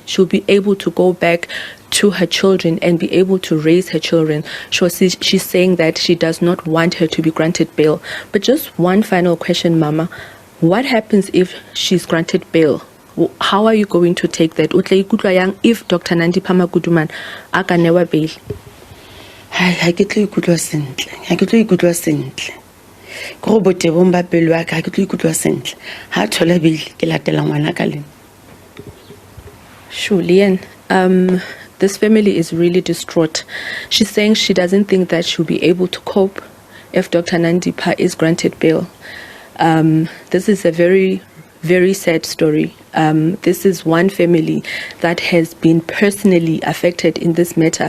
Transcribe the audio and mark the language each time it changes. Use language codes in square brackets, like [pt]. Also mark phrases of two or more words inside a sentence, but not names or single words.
[en] She'll be able to go back to her children and be able to raise her children. She's saying that she does not want her to be granted bail. But just one final question, Mama. What happens if she's granted bail? How are you going to take that? If Dr. [tn] Nandipha Magudumana aka newa bail? Ha ke tlo ikutlwa sentle. Go bote bomba pelo ya ka ha ke tlo ikutlwa sentle. Ha thola bail ke latela ngwana ka le. [en] Shulian, this family is really distraught. She's saying she doesn't think that she'll be able to cope if Dr. Nandipha is granted bail. This is a very, very sad story. This is one family that has been personally affected in this matter.